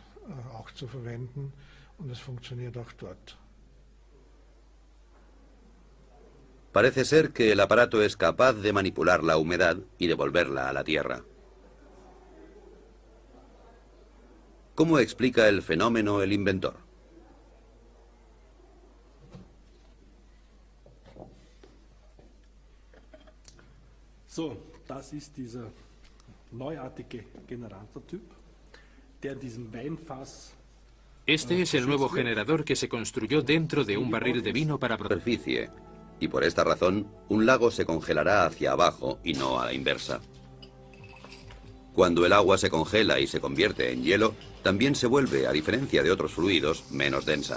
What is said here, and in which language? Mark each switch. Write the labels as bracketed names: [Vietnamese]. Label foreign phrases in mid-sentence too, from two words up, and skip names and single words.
[Spanish] Parece ser que el aparato es capaz de manipular la humedad y devolverla a la Tierra. ¿Cómo explica el fenómeno el inventor? [German] So, das ist dieser neuartige Generatortyp, der in diesem Weinfass. [Spanish] Este es el nuevo generador que se construyó dentro de un barril de vino para Superficie, y por esta razón, un lago se congelará hacia abajo y no a la inversa. Cuando el agua se congela y se convierte en hielo, también se vuelve, a diferencia de otros fluidos, menos densa.